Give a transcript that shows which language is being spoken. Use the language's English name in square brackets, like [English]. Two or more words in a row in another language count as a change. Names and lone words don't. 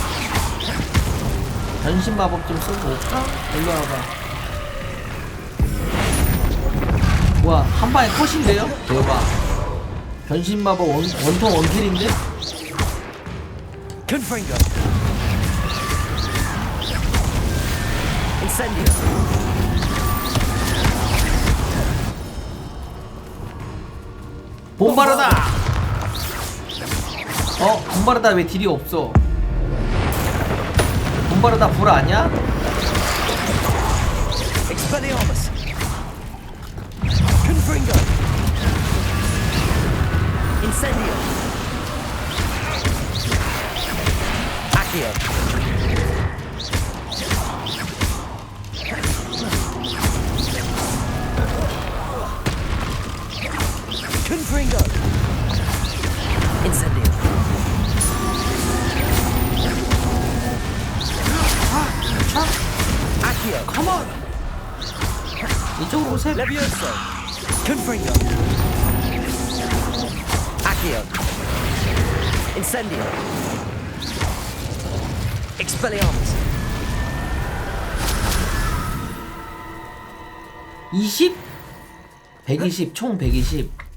[Korean] 변신 마법 좀 써볼까? 일로 와봐. 와, 한 방에 컷인데요? 대박. 변신 마법 원통 원킬인데? [Latin] Confringo. Incendio. [Korean] 봄바르다! 봄바르다 왜 딜이 없어? 봄바르다 불 아냐? [Latin] Expelliarmus. Confringo. Incendio. Accio. Confringo. Incendio. Accio. [English] Come on. [Korean] 이쪽으로 오세요. [Latin] Levioso. Confringo. Accio. Incendio. Expelliarmus. [Korean] 20? 120, 총 120.